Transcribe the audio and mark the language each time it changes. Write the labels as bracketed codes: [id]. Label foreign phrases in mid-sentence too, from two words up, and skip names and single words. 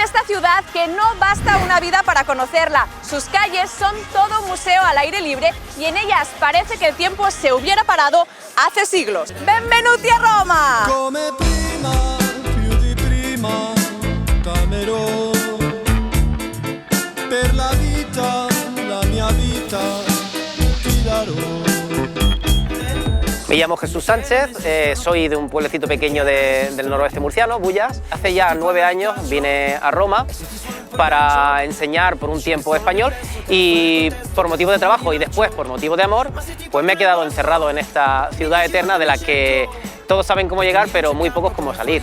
[es] ciudad que no basta una vida para conocerla. Sus calles son todo museo al aire libre y en ellas parece que el tiempo se hubiera parado hace siglos. [it] ¡Benvenuti a Roma! Come prima, più di prima, t'amerò. Per la vita, la mia vita, ti darò. [es] Me llamo Jesús Sánchez, soy de un pueblecito pequeño del noroeste murciano, Bullas. Hace ya 9 años vine a Roma para enseñar por un tiempo español y por motivo de trabajo y después por motivo de amor, pues me he quedado encerrado en esta ciudad eterna de la que todos saben cómo llegar, pero muy pocos cómo salir.